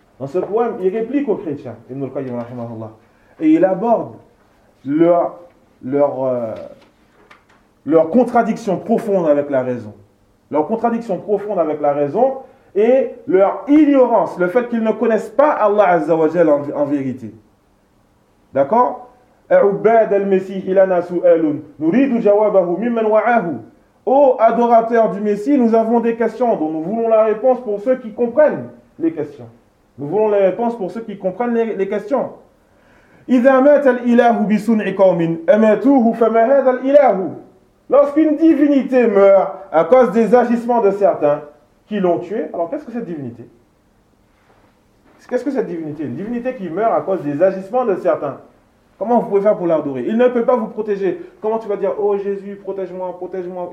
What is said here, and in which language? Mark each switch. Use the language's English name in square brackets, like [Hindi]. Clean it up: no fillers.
[French] Dans ce poème, il réplique aux chrétiens, Ibn al-Qayyim, rahimahullah. Et il aborde leur contradiction profonde avec la raison. Leur contradiction profonde avec la raison et leur ignorance, le fait qu'ils ne connaissent pas Allah Azza wa Jalla en vérité. D'accord ? [Arabic] عباد المسيح لنا سؤال نريد جوابه ممن وعاه. [French] Ô adorateurs du Messie, nous avons des questions dont nous voulons la réponse pour ceux qui comprennent les questions. Nous voulons la réponse pour ceux qui comprennent les questions. [Arabic] إذا مات الإله بصنع قوم أماتوه فما هذا الإله. [French] Lorsqu'une divinité meurt à cause des agissements de certains qui l'ont tué, alors qu'est-ce que cette divinité? Qu'est-ce que cette divinité? Une divinité qui meurt à cause des agissements de certains. Comment vous pouvez faire pour l'adorer? Il ne peut pas vous protéger. Comment tu vas dire, oh Jésus, protège-moi, protège-moi.